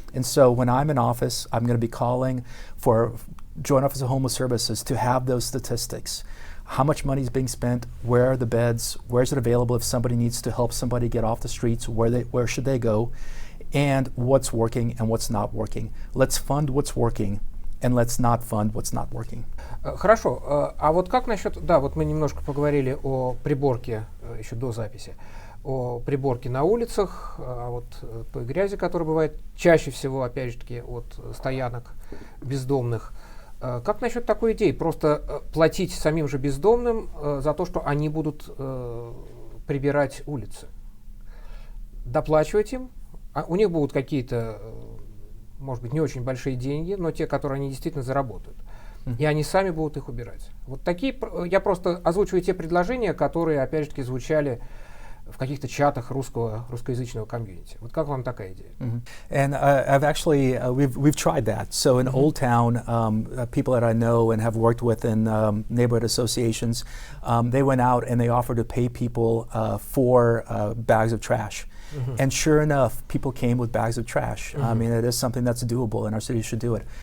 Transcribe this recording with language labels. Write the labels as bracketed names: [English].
[English] And so when I'm in office, I'm going to be calling for Joint Office of Homeless Services to have those statistics. How much money is being spent? Where are the beds? Where is it available if somebody needs to help somebody get off the streets? Where should they go? And what's working and what's not working. Let's fund what's working, and let's not fund what's not working. [Russian] Хорошо. А вот как насчет... Да, вот мы немножко поговорили о приборке еще до записи. О приборке на улицах, о вот той грязи, которая бывает чаще всего, опять же таки, от стоянок бездомных. Как насчет такой идеи? Просто платить самим же бездомным за то, что они будут прибирать улицы. Доплачивать им. У них будут какие-то, может быть, не очень большие деньги, но те, которые они действительно заработают. И они сами будут их убирать. Вот такие, я просто озвучиваю те предложения, которые, опять же таки, звучали в каких-то чатах русскоязычного комьюнити. Вот как вам такая идея? [English] And I've actually, we've tried that. So in Old Town, people that I know and have worked with in neighborhood associations, they went out and they offered to pay people for bags of trash. And sure enough, people came with bags of trash. I mean, it is something that's doable, and our city should do it.